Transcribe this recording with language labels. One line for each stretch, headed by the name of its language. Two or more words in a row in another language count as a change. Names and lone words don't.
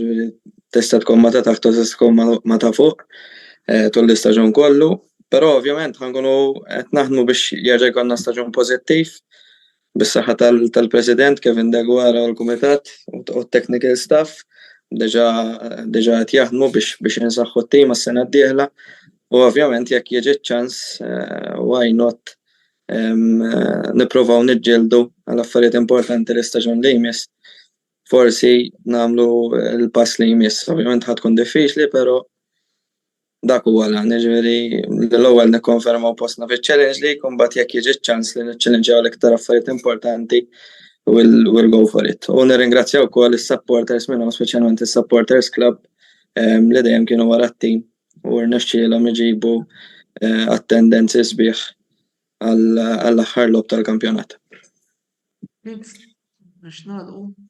Maltese: tista' tkun ma ta' taħt u tista' tkun ma ta' fuq tul l-istaġun kollu, però ovvjament ħankunu qed naħdmu biex jerġa' jkollna staġun pożittiv bis-saħħa tal-President Kevin Degwara u l-Kumitat u t-
English: technical staff
Maltese: diġà qed jaħdmu biex insaħħu t-tim għas-sena d-dieħla u ovvjament jekk jiġi ċ-ċans
English: why not
Maltese: nippruvaw niġġieldu għal affarijiet importanti l-istaġun li jmiss. Forsi nagħmlu l-pass li jmiss. Ovvjament ħadd tkun diffiċli, però dak huwa lan, jiġifieri l-ewwel nikkonfermaw postna fiċ-Challenge League u mbagħad jekk jiġi ċ-ċans li niċċellenġjaw l-iktar affarijiet importanti
English: we'll go for it.
Maltese: U nirringrazzjaw ukoll is-supporters minnhom speċjalment is-
English: supporters club
Maltese: li dejjem kienu wara t-tim u rnexxielhom iġibu attendance sbieħ għall-aħħar lob tal-kampjonat. Biex nagħlqu.